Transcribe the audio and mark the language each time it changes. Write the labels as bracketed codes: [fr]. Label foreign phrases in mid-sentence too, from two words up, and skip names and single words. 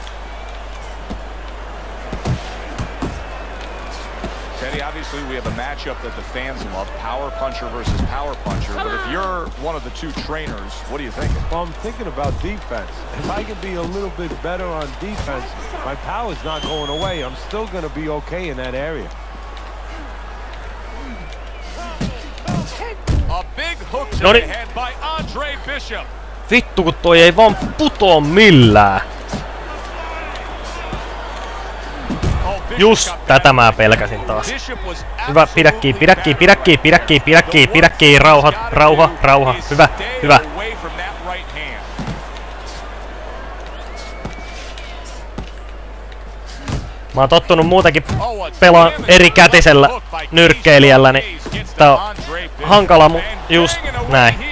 [en] Teddy, obviously we have a matchup that the fans love, power puncher versus power puncher, but if you're one of the two trainers, what are you thinking? Well, I'm thinking about defense. If I can be a little bit better on defense, my power's not going away. I'm still going to be okay in that area. A big hook to the head by Andre Bishop. [fi] Vittu kun toi ei vaan putoo millään. Just tätä mä pelkäsin taas. Hyvä, pidä kiinni, pidä kiinni, pidä kiinni, pidä kiinni, pidä kiinni, pidä kiinni, rauha. Hyvä, hyvä. Mä oon tottunut muutenkin pelaan eri kätisellä nyrkkeilijällä, niin tää on hankala, just näin.